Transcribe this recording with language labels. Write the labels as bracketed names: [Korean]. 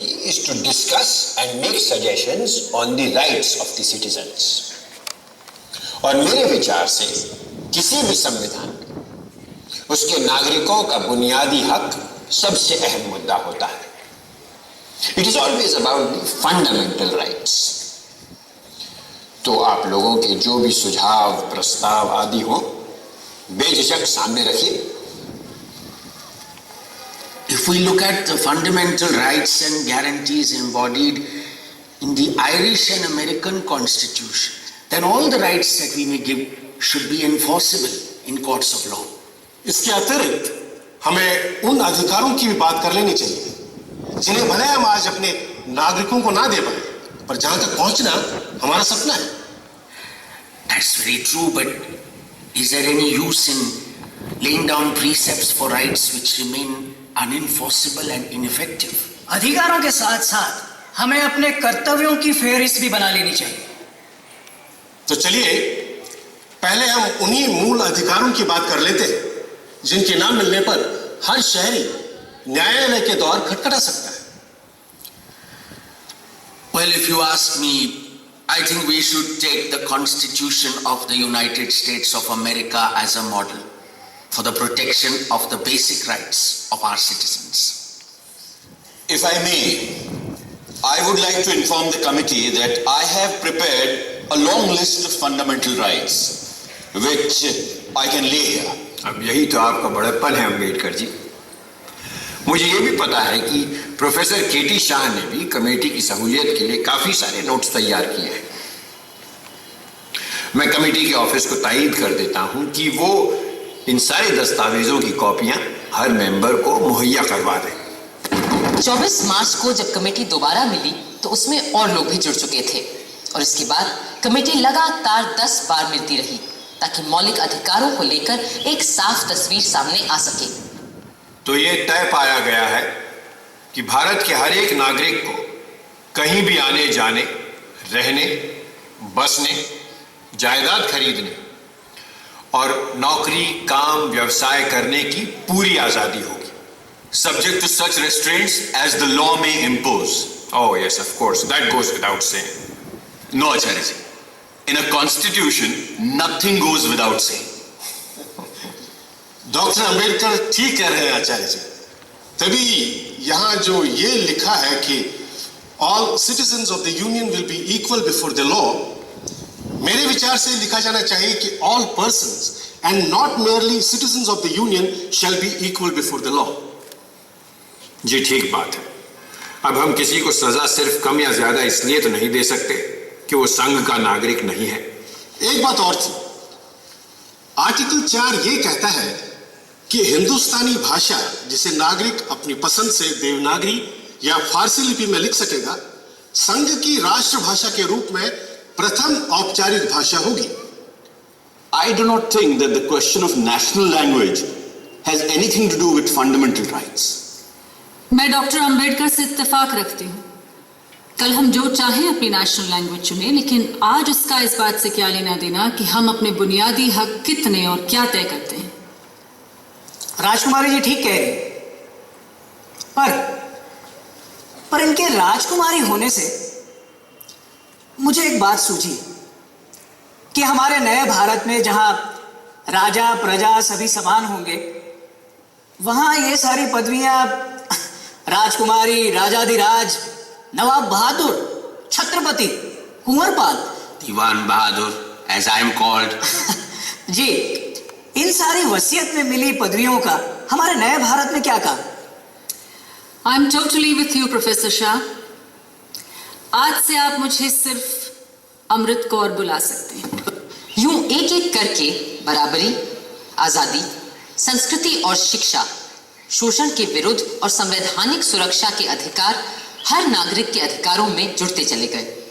[English] is to discuss and make suggestions on the rights of the citizens. [Hindi] और मेरे विचार से किसी भी संविधान उसके नागरिकों का बुनियादी हक सबसे अहम मुद्दा होता है. [English] It is always about the fundamental rights. [Hindi] तो आप लोगों के जो भी सुझाव, प्रस्ताव आदि हो, बेझिझक सामने रखिए. [English] If we look at the fundamental rights and guarantees embodied in the Irish and American Constitution, then all the rights that we may give should be enforceable in courts of law. [Hindi] इसके अतिरिक्त हमें उन अधिकारों की भी बात कर लेनी चाहिए जिन्हें भले हम आज अपने नागरिकों को ना दे पाए, पर जहां तक पहुंचना हमारा सपना है. [English] That's very true, but is there any use in laying down precepts for rights which remain unenforceable and ineffective? [Hindi] अधिकारों के साथ साथ हमें अपने कर्तव्यों की फेहरिस्त भी बना लेनी चाहिए. तो चलिए पहले हम उन्हीं मूल अधिकारों की बात कर लेते हैं जिनके नाम मिलने पर हर शहरी न्यायालय के द्वार खटखटा सकता है. [English] Well, if you ask me, I think we should take the Constitution of the United States of America as a model for the protection of the basic rights of our citizens. If I may, I would like to inform the committee that I have prepared a long list of fundamental rights, which I can lay here. [Hindi] अब यही तो आपका बड़प्पन है अम्बेडकर जी. मुझे ये भी पता है कि प्रोफेसर केटी शाह ने भी कमेटी की सहूलियत के लिए काफी सारे नोट्स तैयार किए हैं. मैं कमेटी के ऑफिस को तायीद कर देता हूं कि वो इन सारे दस्तावेजों की कॉपियां हर मेंबर को मुहैया करवा दें. 24 मार्च को जब कमेटी दोबारा मिली तो उसमें और लोग भी जुड़ चुके थे और इसके बाद कमेटी लगातार 10 बार मिलती रही ताकि मौलिक अधिकारों को लेकर एक साफ तस्वीर सामने आ सके. तो ये तय पाया गया है कि भारत के हर एक नागरिक को कहीं भी आने जाने, रहने, बसने, जायदाद खरीदने और नौकरी, काम, व्यवसाय करने की पूरी आजादी होगी. [English] Subject to such restraints as the law may impose. Oh yes, of course, that goes without saying. No, Acharya ji. In a constitution, nothing goes without saying. [Hindi] Doctor Ambedkar ठीक कह रहे हैं आचार्य जी. तभी यहां जो ये लिखा है कि [English] all citizens of the union will be equal before the law, [Hindi] मेरे विचार से लिखा जाना चाहिए कि [English] All persons and not merely citizens of the union shall be equal before the law. [Hindi] जी ठीक बात है. अब हम किसी को सजा सिर्फ कम या ज्यादा इसलिए तो नहीं दे सकते कि वो संघ का नागरिक नहीं है. एक बात और थी, आर्टिकल 4 ये कहता है कि हिंदुस्तानी भाषा जिसे नागरिक अपनी पसंद से देवनागरी या फारसी लिपि में लिख सकेगा, संघ की राष्ट्रभाषा के रूप में प्रथम औपचारिक भाषा होगी. [English] I do not think that the question of national language has anything to do with fundamental rights. [Hindi] मैं डॉक्टर अंबेडकर से इत्तेफाक रखती हूँ. कल हम जो चाहें अपनी नेशनल लैंग्वेज चुने, लेकिन आज उसका इस बात से क्या लेना देना कि हम अपने बुनियादी हक कितने और क्या तय करते हैं. राजकुमारी जी ठीक कह रही, पर इनके राजकुमारी होने से मुझे एक बात सूझी कि हमारे नए भारत में जहां राजा प्रजा सभी समान होंगे, वहां ये सारी पदवियां राजकुमारी, राजाधिराज, नवाब बहादुर, छत्रपति, कुंवरपाल, [English] Diwan Bahadur, as I am called. [Hindi] जी, इन सारी वसीयत में मिली पदवियों का हमारे नए भारत में क्या काम? [English] I am totally with you professor Shah. [Hindi] आज से आप मुझे सिर्फ अमृत कौर बुला सकते हैं. यूं एक एक करके बराबरी, आजादी, संस्कृति और शिक्षा, शोषण के विरुद्ध और संवैधानिक सुरक्षा के अधिकार हर नागरिक के अधिकारों में जुड़ते चले गए.